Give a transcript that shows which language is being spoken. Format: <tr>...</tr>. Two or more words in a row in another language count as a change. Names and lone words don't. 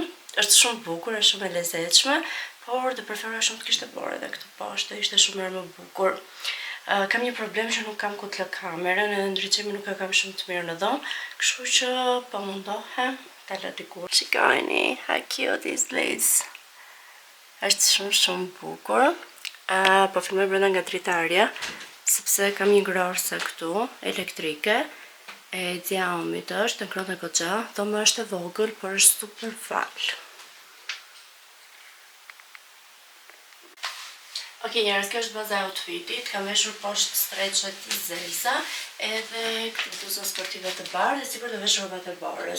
<sq>Është shumë bukur, është shumë e lezetshme, por do preferoja shumë të kishte bor edhe këtu poshtë, ishte shumë më bukur. Kam një problem që nuk kam ku të lë kamerën, edhe ndriçimi nuk e kam shumë të mirë në dhomë, kështu që po mundohem Tala diku. Shikojni,</sq> <en>how cute is this.</en> <sq>Është shumë bukur. Po filmoj brenda nga dritarja, sepse kam një grorse këtu, elektrike. E djaumit është, në kronë e goxha, dhoma është e vogël, por është super val. Ok, njerëz, kjo është baza e outfitit, kam veshur poshtë stretchet të zeza, edhe këtë bluzën sportive të bardhë, dhe sipër të veshur rroba të borës.</sq>